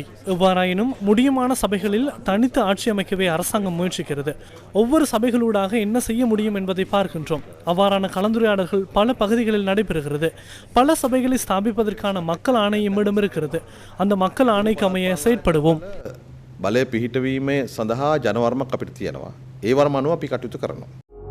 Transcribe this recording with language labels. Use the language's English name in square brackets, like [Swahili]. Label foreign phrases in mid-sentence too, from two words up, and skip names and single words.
[Tamil] எவ்வாறாயினும் முடியுமான சபைகளில் தனித்து ஆட்சி அமைக்கவே அரசாங்கம் முயற்சிக்கிறது. ஒவ்வொரு சபைகளூடாக என்ன செய்ய முடியும் என்பதை பார்க்கின்றோம். அவ்வாறான கலந்துரையாடல்கள் பல பகுதிகளில் நடைபெறுகிறது. பல சபைகளை ஸ்தாபிப்பதற்கான மக்கள் ஆணை எம்மிடம் இருக்கிறது. அந்த மக்கள் ஆணைக்கு அமைய செயற்படுவோம். [Sinhala] බලය පිහිටවීමේ සඳහා ජනවර්මක් අපිට තියෙනවා. ඒ වර්ම අනුව අපි කටයුතු කරනවා.